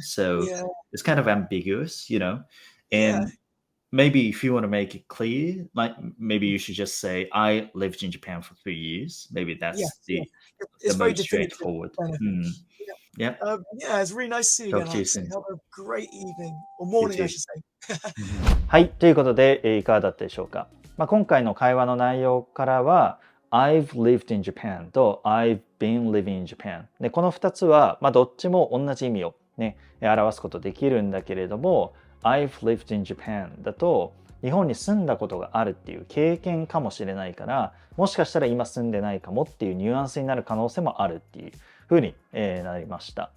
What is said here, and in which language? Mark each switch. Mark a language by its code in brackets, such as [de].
[en] So it's kind of ambiguous, you know, and maybe if you want to make it clear, like maybe you should just say, I lived in Japan for 3 years. Maybe that's the most straightforward. It's really nice to see you again. Have a great evening or morning, I should say. [ja] はい、ということで、いかがだったでしょうか。今回の会話の内容からは、 [en] I've lived in Japan [ja] と [en] I've been living in Japan。 [ja] で、この2つは、どっちも同じ意味をね、表すことできるんだけれども、 [en] I've lived in Japan [ja] だと、日本に住んだことがあるっていう経験かもしれないから、もしかしたら今住んでないかもっていうニュアンスになる可能性もあるっていうふうになりました。